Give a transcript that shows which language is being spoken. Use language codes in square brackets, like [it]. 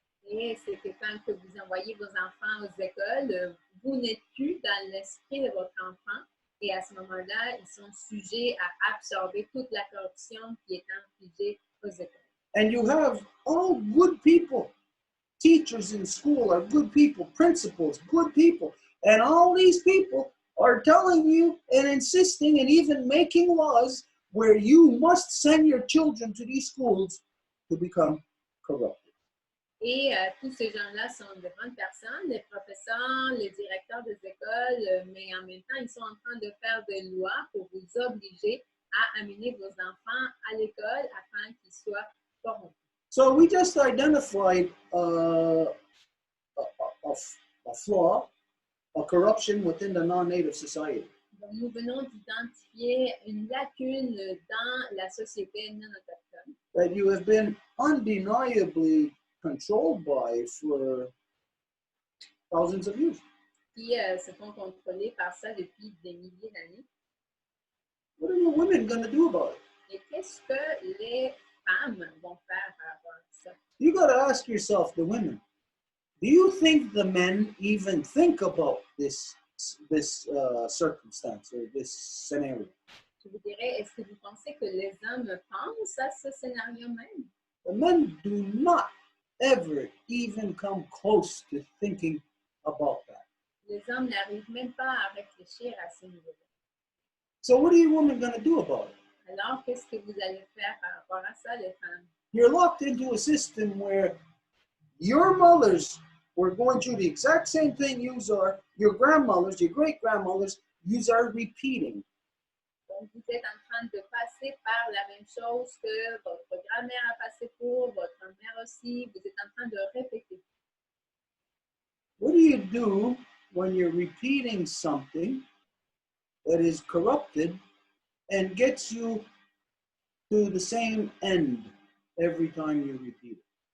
[fr] Et c'est que quand que vous envoyez vos enfants aux écoles, vous n'êtes plus dans l'esprit de votre enfant. Et à ce moment-là, ils sont sujets à absorber toute la corruption qui est infligée aux écoles. [en] And you have all good people. Teachers in school are good people. Principals, good people. And all these people are telling you and insisting and even making laws where you must send your children to these schools to become corrupted. [fr] Et tous ces gens-là sont de grandes personnes, les professeurs, les directeurs des écoles, mais en même temps, ils sont en train de faire des lois pour vous obliger à amener vos enfants à l'école afin qu'ils soient corrompus. [en] So we just identified a flaw, a corruption within the non-native society. [fr] Donc, nous venons d'identifier une lacune dans la société non autochtone [en] That you have been undeniably controlled by for thousands of years. [fr] qui se font contrôler par ça depuis des milliers d'années. [en] What are the women going to do about it? [fr] Et qu'est-ce que les femmes vont faire par rapport à ça? [en] You got to ask yourself, the women, do you think the men even think about this circumstance or this scenario? [fr] Je vous dirais, est-ce que vous pensez que les hommes pensent à ce scénario même? [en] The men do not ever even come close to thinking about that. [fr] Les hommes n'arrivent même pas à réfléchir à ce niveau-là. [en] So what are you women going to do about it? [fr] Alors, qu'est-ce que vous allez faire par rapport à ça, les femmes? [en] You're locked into a system where your mothers were going through the exact same thing you are, your grandmothers, your great-grandmothers, you are repeating. [fr] Donc, vous êtes en train de passer par la même chose que votre grand-mère a passé pour, votre mère aussi. Vous êtes en train de répéter. [en] What do you do when you're repeating something that is corrupted and gets you to the same end every time you repeat it?